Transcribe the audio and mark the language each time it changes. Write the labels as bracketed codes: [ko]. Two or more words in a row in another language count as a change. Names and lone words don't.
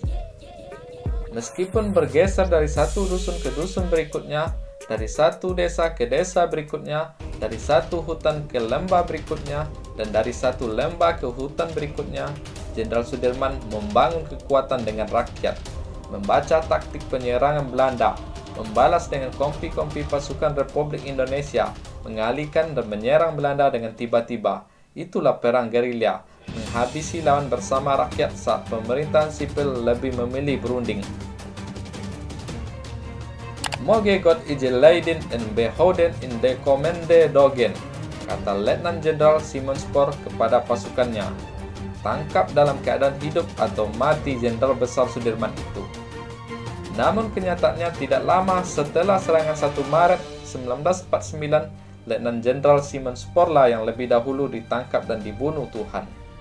[id] Meskipun bergeser dari satu dusun ke dusun berikutnya, dari satu desa ke desa berikutnya, dari satu hutan ke lembah berikutnya, dan dari satu lembah ke hutan berikutnya, Jenderal Sudirman membangun kekuatan dengan rakyat, membaca taktik penyerangan Belanda, membalas dengan kompi-kompi pasukan Republik Indonesia, mengalihkan dan menyerang Belanda dengan tiba-tiba. Itulah perang gerilya, menghabisi lawan bersama rakyat saat pemerintahan sipil lebih memilih berunding. [nl] Moge God ije leiden en behouden in de komende dogen, [id] kata Letnan Jenderal Simon Spoor kepada pasukannya. Tangkap dalam keadaan hidup atau mati Jenderal Besar Sudirman itu. Namun kenyataannya tidak lama setelah serangan 1 Maret 1949, Letnan Jenderal Simon Spoor lah yang lebih dahulu ditangkap dan dibunuh Tuhan.